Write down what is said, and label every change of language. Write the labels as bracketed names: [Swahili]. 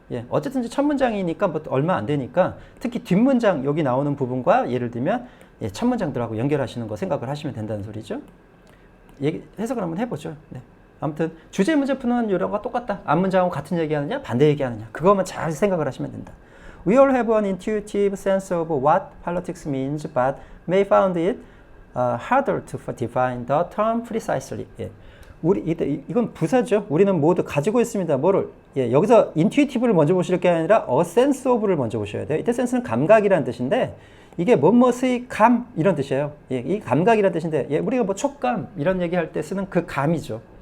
[Korean] 예, 어쨌든 첫 문장이니까 뭐 얼마 안 되니까 특히 뒷문장 여기 나오는 부분과 예를 들면 예, 첫 문장들하고 연결하시는 거 생각을 하시면 된다는 소리죠. 해석을 한번 해보죠. 네. 아무튼 주제 문제 푸는 요령과 똑같다. 앞 문장하고 같은 얘기하느냐 반대 얘기하느냐 그것만 잘 생각을 하시면 된다. [English] We all have an intuitive sense of what politics means, but may find it harder to define the term precisely. [Korean] 예. 이건 부사죠. 우리는 모두 가지고 있습니다. 뭐를? 예, 여기서 intuitive를 먼저 보실 게 아니라 [English] a sense of [Korean] 를 먼저 보셔야 돼요. 이때 sense는 감각이라는 뜻인데 이게 뭐뭐의 감 이런 뜻이에요. 예, 이 감각이라는 뜻인데 예, 우리가 뭐 촉감 이런 얘기할 때 쓰는 그 감이죠.